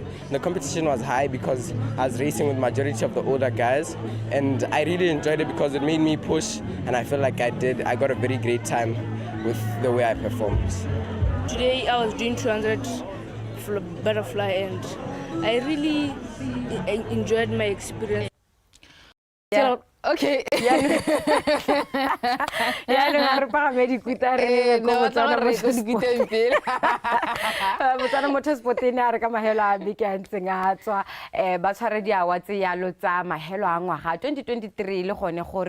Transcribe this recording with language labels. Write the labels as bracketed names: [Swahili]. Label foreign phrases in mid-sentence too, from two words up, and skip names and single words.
[English] The competition was high because I was racing with majority of the older guys, and I really enjoyed it because it made me push, and I feel like I got a very great time with the way I performed. Today I was doing 200 butterfly and I really enjoyed my experience. Yeah. Okay. [Tswana] Ya no ha re pa me dikuta re go Botswana motorsport ne a re ka mahelo a beke a ntseng a tswa ba tshware di awards ya lo tsa mahelo a ngwaga 2023 le gone gore